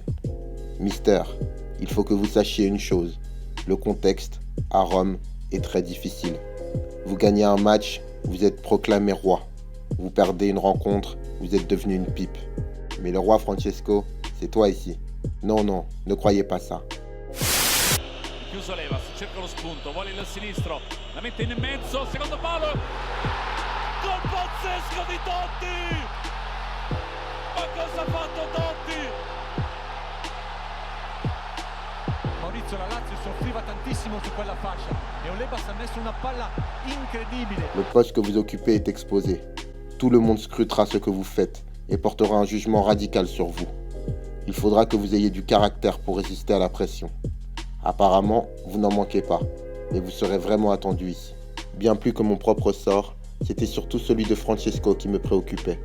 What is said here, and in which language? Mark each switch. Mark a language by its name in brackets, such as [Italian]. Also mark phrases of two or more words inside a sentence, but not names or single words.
[French] Mister, il faut que vous sachiez une chose. Le contexte, à Rome, est très difficile. Vous gagnez un match, vous êtes proclamé roi. Vous perdez une rencontre, vous êtes devenu une pipe. Mais le roi Francesco, c'est toi ici. Non, ne croyez pas ça. [Italian] Chiuso Levas, cerca lo spunto, vuole il sinistro, la mette in mezzo, secondo palo, gol pazzesco di Totti! Ma cosa ha fatto Totti? Maurizio, la Lazio soffriva tantissimo su quella fascia e Olebas ha messo una palla incredibile. [French] Le poste que vous occupez est exposé. Tout le monde scrutera ce que vous faites et portera un jugement radical sur vous. Il faudra que vous ayez du caractère pour résister à la pression. Apparemment, vous n'en manquez pas, mais vous serez vraiment attendu ici. Bien plus que mon propre sort, c'était surtout celui de Francesco qui me préoccupait.